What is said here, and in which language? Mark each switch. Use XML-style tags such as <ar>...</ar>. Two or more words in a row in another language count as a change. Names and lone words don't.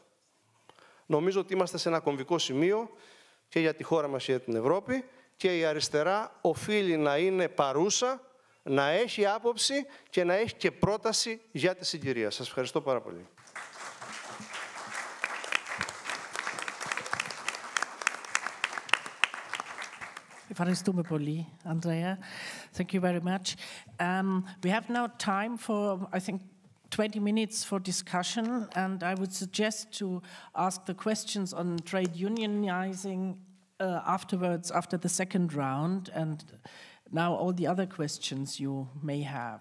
<el>Νομίζω ότι είμαστε σε ένα κομβικό σημείο και για τη χώρα μας και για την Ευρώπη και η αριστερά οφείλει να είναι παρούσα, να έχει άποψη και να έχει και πρόταση για τη συγκυρία. Σας ευχαριστώ πάρα πολύ. Ευχαριστούμε πολύ, Andrea.</el> <en>Thank you very much. We have now time for, I think, 20 minutes for discussion, and I would suggest to ask the questions on trade unionizing afterwards, after the second round, and now all the other questions you may have.</en>